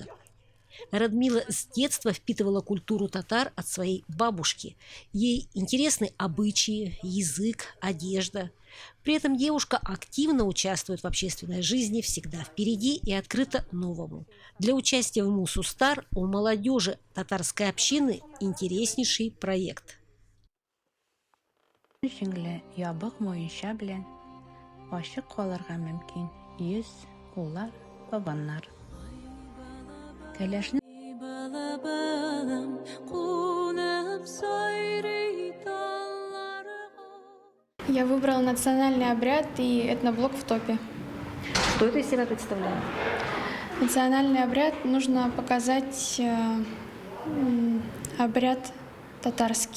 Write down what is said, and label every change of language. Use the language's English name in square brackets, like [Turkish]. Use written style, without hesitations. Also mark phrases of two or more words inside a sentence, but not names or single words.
[Russian] Радмила с детства впитывала культуру татар от своей бабушки. Ей интересны обычаи, язык, одежда. При этом девушка активно участвует в общественной жизни, всегда впереди и открыта новому. Для участия в Мусустар у молодежи татарской общины интереснейший проект. [Tatar] Ашык калырга мөмкин. Йөз, куллар, бабаннар. Кәләшне [Russian] Я выбрала национальный обряд и этноблок в топе. Что это из себя представляет? Национальный обряд нужно показать обряд татарский.